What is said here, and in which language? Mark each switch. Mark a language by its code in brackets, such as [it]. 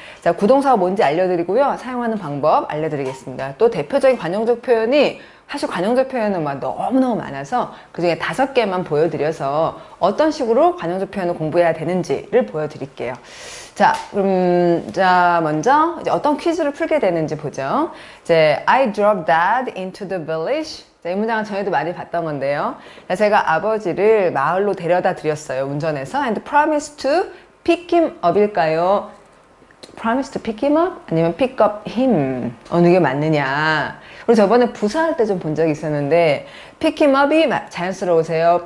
[ko] 자, 구동사가 뭔지 알려드리고요. 사용하는 방법 알려드리겠습니다. 또 대표적인 관용적 표현이 사실 관용적 표현은 막 너무너무 많아서 그중에 5개만 보여드려서 어떤 식으로 관용적 표현을 공부해야 되는지를 보여드릴게요. 자, 먼저 이제 어떤 퀴즈를 풀게 되는지 보죠. [en] 이제 I drove Dad into the village. [ko] 자, 이 문장은 전에도 많이 봤던 건데요. 제가 아버지를 마을로 데려다 드렸어요. 운전해서 [en] and promised to pick him up일까요? promise to pick him up? [ko] 아니면 [en] pick up him? [ko] 어느 게 맞느냐? 그리고 저번에 부사할 때 좀 본 적이 있었는데 [en] pick him up [ko] 이 자연스러우세요?